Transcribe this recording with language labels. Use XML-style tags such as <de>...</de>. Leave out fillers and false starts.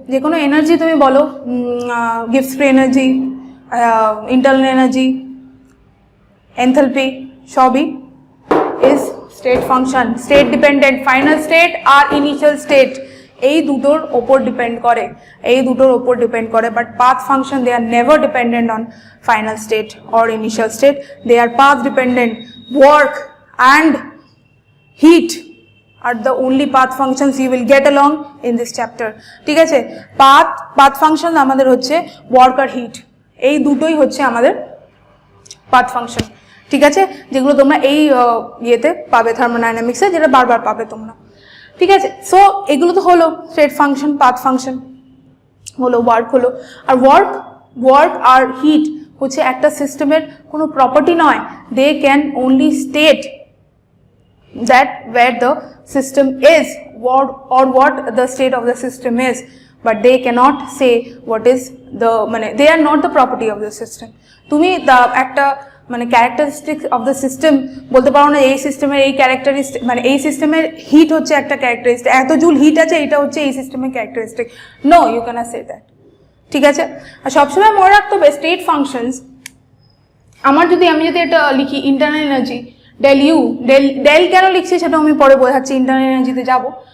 <bn>যে কোনো এনার্জি তুমি বলো, gives free energy, internal energy, enthalpy, সবই is state function. State dependent, final state আর initial state এই দুটোর ওপর ডিপেন্ড করে, এই দুটোর ওপর ডিপেন্ড করে।</bn> <en>But path function they are never dependent on final state or initial state, they are path dependent. Work and heat are the only path functions you will get along in this chapter.</en> <bn>ঠিক আছে, path function আমাদের হচ্ছে work আর heat, এই দুটোই হচ্ছে আমাদের path function। ঠিক আছে, যেগুলো তোমরা এই ইয়েতে পাবে থার্মোডাইনামিক্সে, যেটা বারবার পাবে তোমরা। ঠিক আছে, সো এগুলো তো হলো স্টেট ফাংশন, পাথ ফাংশন হলো, ওয়ার্ক হলো। আর ওয়ার্ক আর হিট হচ্ছে একটা সিস্টেমের কোনো প্রপার্টি নয়,</bn> <en>They can only state that where the system is or what the state of the system is, but they cannot say what is the they are not the property of the system.</en> <bn>তুমি একটা</bn> <en>characteristics of the system</en> <bn>বলতে পারো না এই সিস্টেমের এই characteristic, এই সিস্টেমের হিট হচ্ছে একটা ক্যারেক্টারিস্টিক, এত জুল হিট আছে, এটা হচ্ছে এই সিস্টেমের characteristic.</bn> <en>No, you cannot say that.</en> <bn>ঠিক আছে, আর সবসময় মনে রাখতে হবে স্টেট ফাংশনস। আমি যদি এটা লিখি internal energy del u, del কেন লিখছি সেটা আমি পরে বোঝাচ্ছি, ইন্টারনাল এনার্জিতে যাব।</bn>